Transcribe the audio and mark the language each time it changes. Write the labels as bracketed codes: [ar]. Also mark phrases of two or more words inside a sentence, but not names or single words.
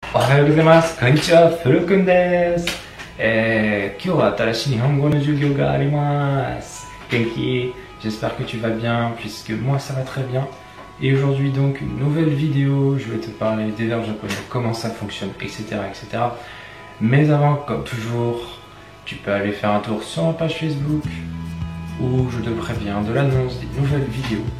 [ja] おはようございます。こんにちは、フルくんです。今日は新しい日本語の授業があります。Genki, [fr] j'espère que tu vas bien, puisque moi ça va très bien. Et aujourd'hui donc une nouvelle vidéo, je vais te parler des verbes japonais, comment ça fonctionne, etc. etc. Mais avant, comme toujours, tu peux aller faire un tour sur ma page Facebook, où je te préviens de l'annonce des nouvelles vidéos.